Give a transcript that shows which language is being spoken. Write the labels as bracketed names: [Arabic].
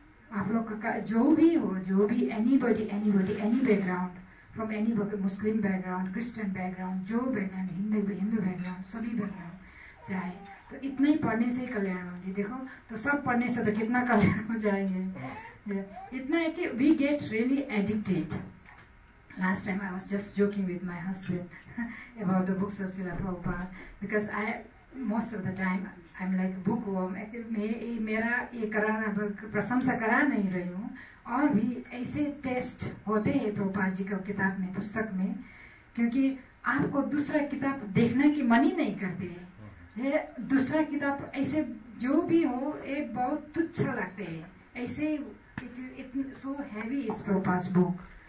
[Hindi] आप लोग का जो भी हो, जो भी [English] anybody any background, from any Muslim background, [Hindi] Christian background, जो बैकग्राउंड, हिंदू बैकग्राउंड, सभी बैकग्राउंड से आए, तो इतना ही पढ़ने से ही कल्याण होंगे। देखो तो सब पढ़ने से तो कितना कल्याण हो जाएंगे। इतना है कि [English] We get really addicted. Last time I was just joking with my husband about the books of Srila Prabhupada, because most of the time I'm like bookworm। [Hindi] मैं मेरा ये कराना प्रशंसा करा नहीं रही हूँ, और भी ऐसे टेस्ट होते हैं प्रभुपाद जी का किताब में, पुस्तक में, क्योंकि आपको दूसरा किताब देखने की मन ही नहीं करते है। ये दूसरा किताब ऐसे जो भी हो ये बहुत तुच्छ लगते हैं, ऐसे [English] It so heavy is Prabhupada book.